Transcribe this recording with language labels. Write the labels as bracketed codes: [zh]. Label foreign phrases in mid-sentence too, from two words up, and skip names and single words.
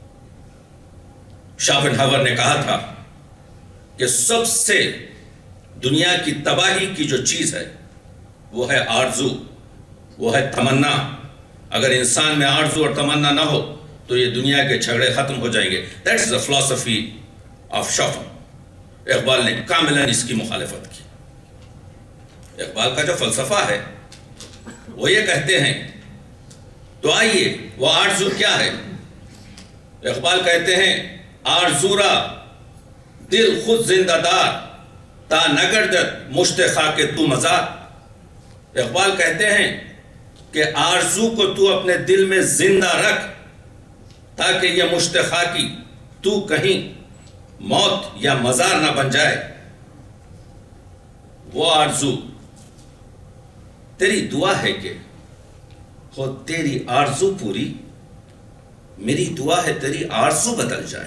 [ur] شوپنہاور نے کہا تھا کہ سب سے دنیا کی تباہی کی جو چیز ہے وہ ہے آرزو، وہ ہے تمنا. اگر انسان میں آرزو اور تمنا نہ ہو تو یہ دنیا کے جھگڑے ختم ہو جائیں گے. [en] That's the philosophy of Chopin. [ur] اقبال نے کاملاً اس کی مخالفت کی. اقبال کا جو فلسفہ ہے وہ یہ کہتے ہیں، تو آئیے وہ آرزو کیا ہے؟ اقبال کہتے ہیں [fa] آرزورا دل خود زندہ دار تا نگردت مشت خاک تو مزار. [ur] اقبال کہتے ہیں کہ آرزو کو تو اپنے دل میں زندہ رکھ تاکہ یہ مشت خاکی تو کہیں موت یا مزار نہ بن جائے. وہ آرزو تیری دعا ہے کہ ہو تیری آرزو پوری، میری دعا ہے تیری آرزو بدل جائے.